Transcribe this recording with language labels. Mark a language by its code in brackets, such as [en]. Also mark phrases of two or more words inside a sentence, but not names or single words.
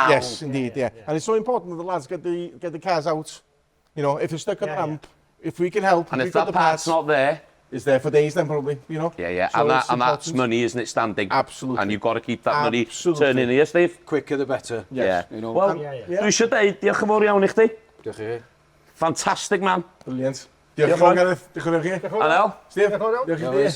[en] Yes, indeed. Yeah. And it's so important that the lads get the cars out. You know, if you're stuck on a ramp, if we can help, And if we've got that the part's not there, it's there for days then probably. You know. Yeah. So And that's money, isn't it? Standing. Absolutely. And you've got to keep that money Absolutely. turning here, Steve. Quicker the better. Yeah. You know. [cy] Wel, dwi eisiau deud, diolch yn fawr iawn i chdi. Diolch i chi. [en] Fantastic man. [cy] Brilliant. Diolch yn fawr Gareth. Diolch yn fawr chi. Anel, Steve. Diolch i chi.